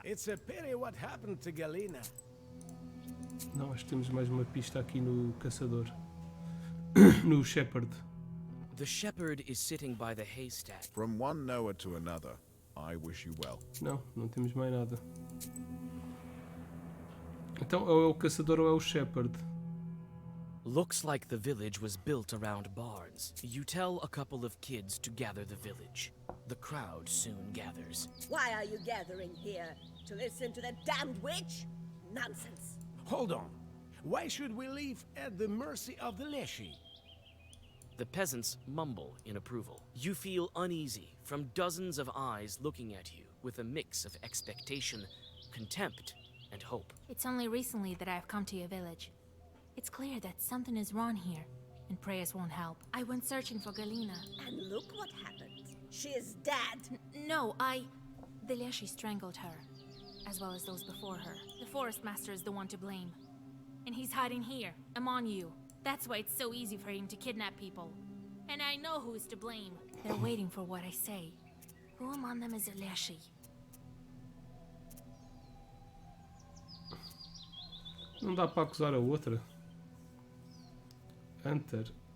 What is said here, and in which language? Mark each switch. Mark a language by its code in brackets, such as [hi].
[en] It's a pity what happened to Galina. [pt] Não, acho que temos mais uma pista aqui no caçador. [en] No shepherd. The shepherd is sitting by the haystack. From one Noah to another, I wish you well. [pt] Não, não temos mais nada. Então, ou é o caçador ou é o shepherd. [en] Looks like the village was built around barns. You tell a couple of kids to gather the village. The crowd soon gathers. Why are you gathering here? To listen to that damned witch? Nonsense. Hold on. Why should we leave at the mercy of the Leshy? The peasants mumble in approval. You feel uneasy from dozens of eyes looking at you with a mix of expectation, contempt, and hope. It's only recently that I've come to your village. It's clear that something is wrong here, and prayers won't help. I went searching for Galina. And look what happened. She is dead. No, The Leshy strangled her, as well as those before her. The forest master is the one to blame. And he's hiding here, among you. That's why it's so easy for him to kidnap people. And I know who is to blame. They're waiting for what I say. Who among them is a Leshy? [pt] Não dá para acusar a outra. [en] Hunter.